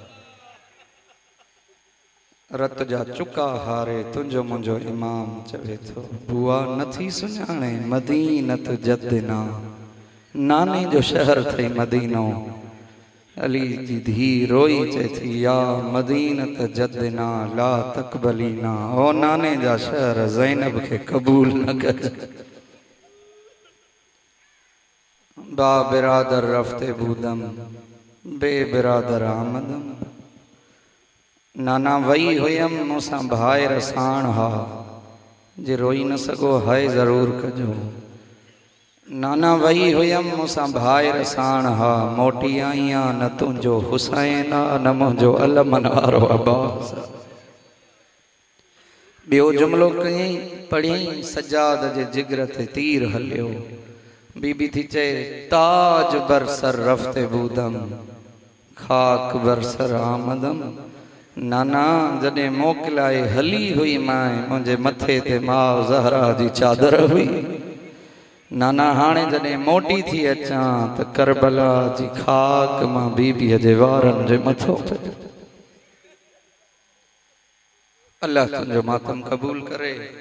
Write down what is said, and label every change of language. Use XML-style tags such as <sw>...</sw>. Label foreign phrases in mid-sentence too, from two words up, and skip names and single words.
<sd>रत जा चुका हारे तुंहिंजो मुंहिंजो इमाम चवे थो बुआ नथी सुञाणे</sd> <ar>مدينة جدنا</ar> <sd>नाने जो शहर थई मदीनो। अली जी धी रोई चए थी</sd> <ar>يا مدينة جدنا لا تقبلينا</ar> <sd>ओ नाने जा शहर ज़ैनब के कबूल न कर।</sd> <fa>با برادر رفته بودم بی برادر آمدم</fa> <sd>नाना वही हुयम मूंसां भाइर साण हा जे रोई न सगो हाय ज़रूर कजो। नाना वही हुयम मूंसां भाइर साण हा मोटी आईयां न तुंहिंजो हुसैन आ न मुंहिंजो अलमन वारो अब्बास। ॿियो जुमिलो कयईं पढ़ियईं सजाद जे जिगर ते तीर हलियो। बीबी थी चए</sd> <fa>تاج بر سر رفته بودم خاک بر سر آمدم.</fa> <sd>नाना जॾहिं मोकिलाए हली हुई माए मुंहिंजे मथे ते माउ ज़हरा जी चादर हुई। नाना हाणे जॾहिं मोटी थी अचां त करबला जी खाक मां बीबीअ जे वारनि जे मथो पियो। अल्लाह तुंहिंजो मातम क़बूल करे।</sd>